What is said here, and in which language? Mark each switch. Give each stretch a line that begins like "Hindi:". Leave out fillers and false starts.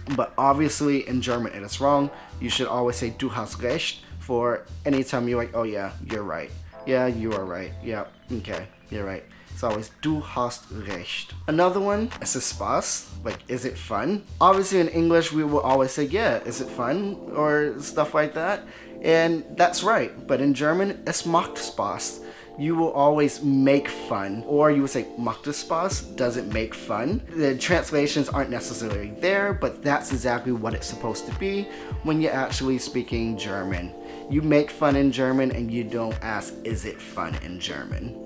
English: But obviously in German, it is wrong. You should always say
German: du hast recht
English: for any time you're like, oh yeah, you're right. Yeah, you are right. Yeah, okay, you're right. It's always
German: du hast recht.
English: Another one,
German: es ist Spaß,
English: like, is it fun? Obviously in English, we will always say, yeah, is it fun? Or stuff like that. And that's right. But in German,
German: es macht Spaß.
English: You will always make fun. Or you would say,
German: macht es Spaß?
English: Does it make fun? The translations aren't necessarily there, but that's exactly what it's supposed to be when you're actually speaking German. You make fun in German and you don't ask, is it fun in German?